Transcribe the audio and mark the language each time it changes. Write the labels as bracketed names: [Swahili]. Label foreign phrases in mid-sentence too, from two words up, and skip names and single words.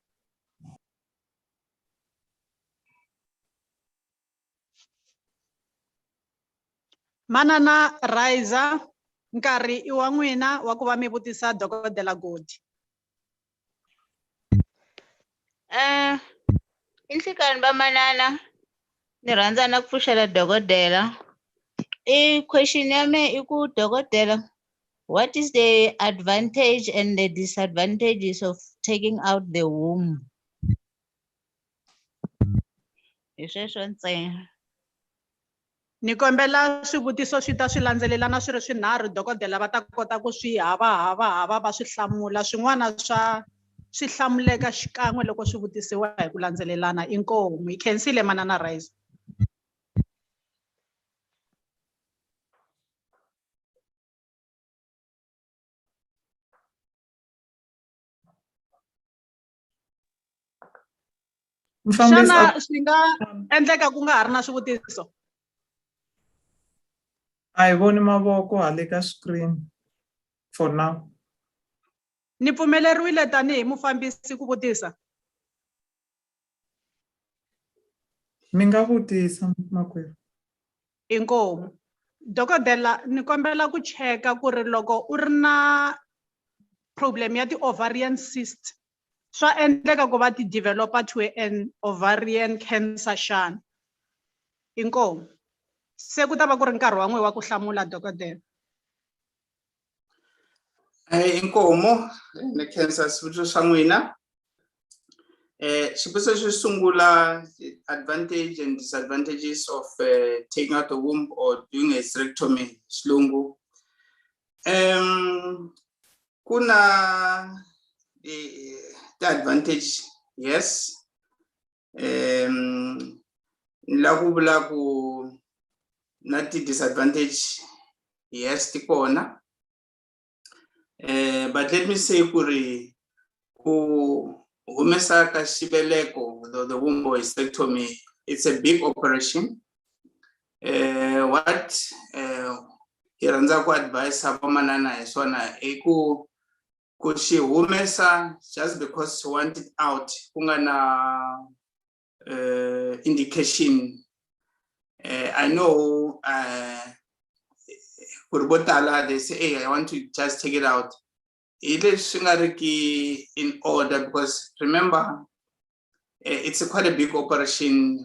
[Tsonga] Manana Raiza, nkarhi I wa n'wina wa ku va mi vutisa dokodela Godi. Inhlikani bamanana ni rhandza na ku pfuxela dokodela. Question ya me I ku dokodela, [English] what is the advantage and the disadvantages of taking out the womb? [Tsonga] Hi sweswo ntsena. Ni kombela swivutiso swi ta swi landzelelana swi ri swinharhu dokodela va ta kota ku swi hava va swi hlamula swin'wana swa swi hlamuleka xikan'we loko swi vutisiwa hi ku landzelelana inkomu. Hi khensile manana Raiza. Xana swi nga endleka ku nga ha ri na swivutiso? A hi voni mavoko hale ka screen [English] for now. [Tsonga] Ni pfumeleriwile tanihi mufambisi ku vutisa? Mi nga vutisa makwerhu. Inkomu. Dokodela ni kombela ku cheka ku ri loko u ri na problem ya [English] ovarian cyst [Tsonga] swa endleka ku va ti [English] developer to an ovarian cancer [Tsonga] xana? Inkomu. Se ku ta va ku ri nkarhi wa n'we wa ku hlamula dokodela. Inkomo ni cancer swivutiso swa n'wina. Xivutiso xo sungula, [English] advantage and disadvantages of taking out the womb or doing a hysterectomy xilungu. Kuna the advantage, yes. [Tsonga] La ku vula ku na ti [English] disadvantage, yes, [Tsonga] ti kona. [English] But let me say [Tsonga] kuri ku humesa ka xibeleko, [English] the womb hysterectomy, it's a big operation. [Tsonga] What hi rhandza ku advise vamanana hi swona I ku xi humesa [English] just because you want it out [Tsonga] ku nga na indication. [English] I know for botala they say, hey, I want to just take it out. It is in order because remember, it's quite a big operation.